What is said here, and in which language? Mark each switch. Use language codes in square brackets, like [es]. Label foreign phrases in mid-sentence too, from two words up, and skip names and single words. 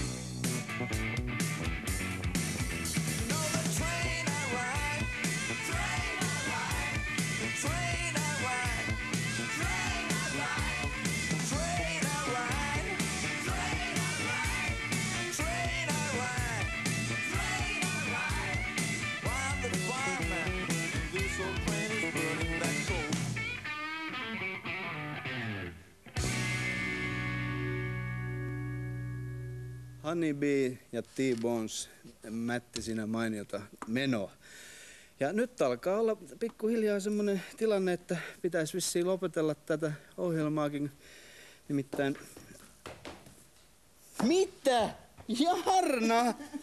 [en] You know the train I ride, the train I ride, the train I ride, the train I ride, the train I ride, the train I ride, the train I ride, the train I ride. While the fireman, this old train is burning that coal. [fi] Honeybee ja T-Bones, Mätti siinä mainiota menoa. Ja nyt alkaa olla pikkuhiljaa semmoinen tilanne, että pitäisi vissiin lopetella tätä ohjelmaakin. Nimittäin... Mitä? Jarna!